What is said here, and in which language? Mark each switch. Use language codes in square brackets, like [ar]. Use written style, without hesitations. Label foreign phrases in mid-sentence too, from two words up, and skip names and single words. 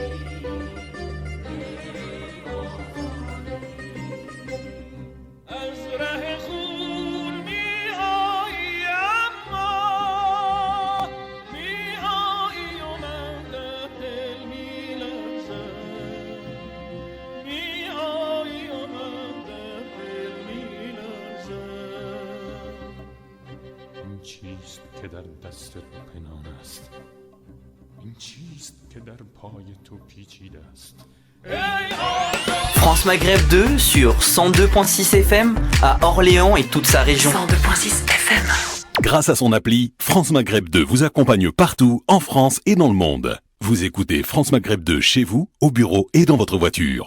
[fa] از ره خون می‌آیی اما می‌آیی و من در دل می‌لرزم، می‌آیی و من در دل می‌لرزم. این چیست که در دست پنهان است؟ این چیست که در پای تو پیچیده است؟ [fr] France Maghreb 2 sur 102.6 FM à Orléans et toute sa région. 102.6 FM. Grâce à son appli, France Maghreb 2 vous accompagne partout en France et dans le monde. Vous écoutez France Maghreb 2 chez vous, au bureau et dans votre voiture.